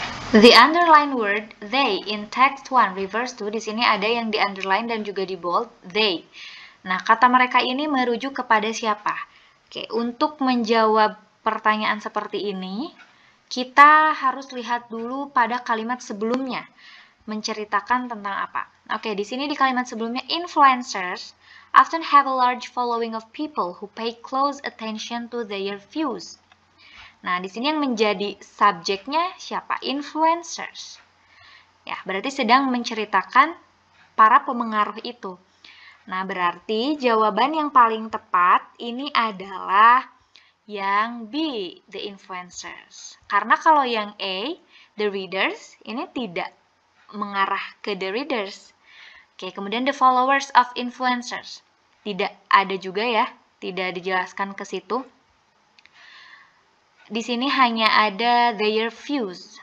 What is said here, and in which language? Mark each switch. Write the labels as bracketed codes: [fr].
[en] The underline word they in text 1 refers to, [id] di sini ada yang di underline dan juga di bold, they. Nah, kata mereka ini merujuk kepada siapa? Oke, untuk menjawab pertanyaan seperti ini, kita harus lihat dulu pada kalimat sebelumnya, menceritakan tentang apa. Oke, di sini di kalimat sebelumnya, [en] influencers often have a large following of people who pay close attention to their views. [id] Nah, di sini yang menjadi subjeknya siapa? Influencers. Ya, berarti sedang menceritakan para pemengaruh itu. Nah, berarti jawaban yang paling tepat ini adalah yang B, the influencers. Karena kalau yang A, the readers, ini tidak mengarah ke the readers. Oke, kemudian the followers of influencers. Tidak ada juga ya, tidak dijelaskan ke situ. Di sini hanya ada their views.